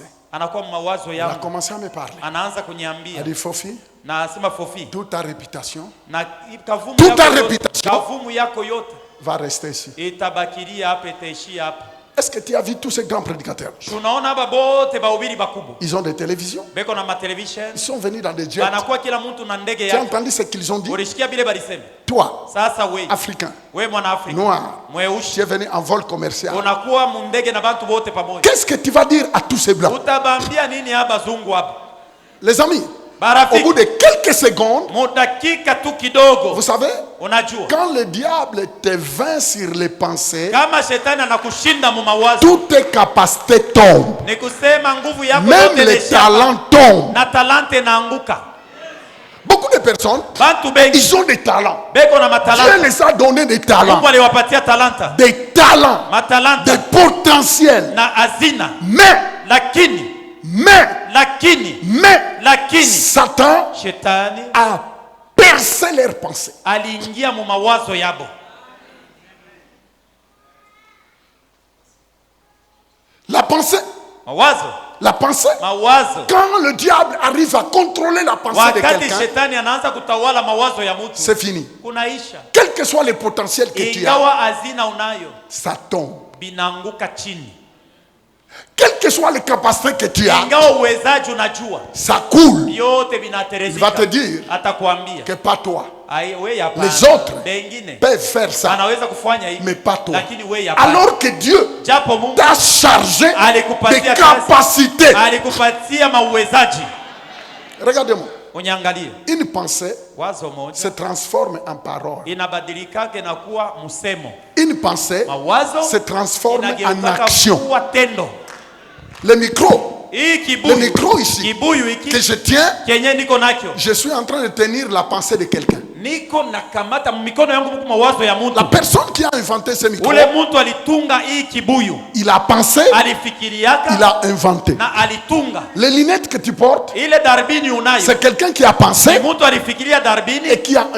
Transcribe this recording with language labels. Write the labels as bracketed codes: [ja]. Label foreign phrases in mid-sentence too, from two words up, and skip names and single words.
[sw] anakuwa mawazo [fr] Il a [sw] yangu, [fr] commencé à me parler. [sw] anaanza [fr] Il a [sw] kuniambia, [fr] dit, Fofi, [sw] na asema, Fofi, [fr] toute ta réputation [sw] na kavumu [fr] Toute [sw] yako [fr] ta [sw] yote, [fr] réputation [sw] kavumu yako yote [fr] va rester ici. [sw] itabakilia hapa, itaishia hapa. [fr] Est-ce que tu as vu tous ces grands prédicateurs? [sw] Tunaona hapa bote bahubiri bakubwa [fr] Ils ont des télévisions. [sw] beko na matelevision, [fr] Ils sont venus dans des jets. [sw] banakuwa kila mtu na ndege [fr] Tu as [sw] yake. [fr] entendu ce qu'ils ont dit? [sw] Ulisikia bile balisema? [fr] Toi, [sw] Sasa we [fr] Africain, [sw] mwana Afrika [fr] noir, tu [sw] mweushi [fr] es venu en vol commercial. [sw] unakuwa mundege na bantu bote pamoja, [fr] Qu'est-ce que tu vas dire à tous ces blancs? [sw] utabambia nini hapa zungu hapa? [fr] Les amis, au [sw] Barafiki, [fr] bout de quelques secondes, [sw] mudakika tu kidogo, [fr] vous savez, [sw] unajua [fr] quand le diable te vainc sur les pensées, [sw] kama shetani anakushinda mu mawazo, [fr] toutes tes capacités tombent. [sw] ni kusema nguvu yako [fr] Même [sw] yote [fr] les [sw] imeshaka, [fr] talents tombent. [sw] na talante naanguka. [fr] Beaucoup de personnes, [sw] Bantu bengi [fr] ils ont des talents. [sw] beko na [fr] Dieu [sw] matalanta, [fr] les a donné des talents. [sw] Mungu aliwapatia talanta, [fr] Des talents, [sw] matalanta [fr] des potentiels. [sw] na hazina, [fr] Mais, [sw] lakini [fr] Satan [sw] shetani [fr] a percé leurs pensées. [sw] aliingia mu mawazo yabo. [fr] La pensée, [sw] Mawazo [fr] quand le diable arrive à contrôler la pensée de [sw] wakati [fr] quelqu'un, [sw] shetani anaanza kutawala mawazo ya mtu, [fr] c'est fini. [sw] kunaisha. [fr] Quel que soit le potentiel que tu as, [sw] Ingawa hazina unayo, [fr] ça tombe. [sw] binaanguka chini. [fr] Quelle que soit les capacités que tu as, [sw] Ingawa uwezaji unajua, [fr] ça coule. [sw] yote [fr] Il [sw] binaterezika. [fr] va te dire [sw] Atakwambia [fr] que pas toi. les autres [sw] bengine [fr] peuvent faire ça, [sw] anaweza kufanya hivi, [fr] mais pas toi. [sw] lakini wewe hapana. [fr] Alors que Dieu [sw] Japo Mungu [fr] t'a chargé de [sw] alikupatia [fr] capacités. [sw] alikupatia mauwezaji. [fr] Regardez-moi. [sw] Unyangalie, [fr] Une pensée [sw] wazo moja [fr] se transforme en parole. [sw] inabadilika na kuwa msemo. [fr] Une pensée [sw] Mawazo [fr] se transforme en [sw] inageuka [fr] action. [sw] kuwa tendo. [fr] Le micro, [sw] Hii [fr] le [sw] kibuyu, [fr] micro ici [sw] kibuyu [fr] que [sw] hiki [fr] je tiens, [sw] kenye niko nacho, [fr] je suis en train de tenir la pensée de quelqu'un. [sw] niko nakamata mikono yangu huku mawazo ya mtu. [fr] La personne qui a inventé ce micro, [sw] Ule mtu alitunga hii kibuyu, [fr] il a pensé, [sw] alifikiriaka [fr] il a inventé. [sw] na alitunga. [fr] Les lunettes que tu portes, [sw] Ile darbini unayo, [fr] c'est quelqu'un qui a [sw] ni [fr] pensé [sw] mtu alifikiria darbini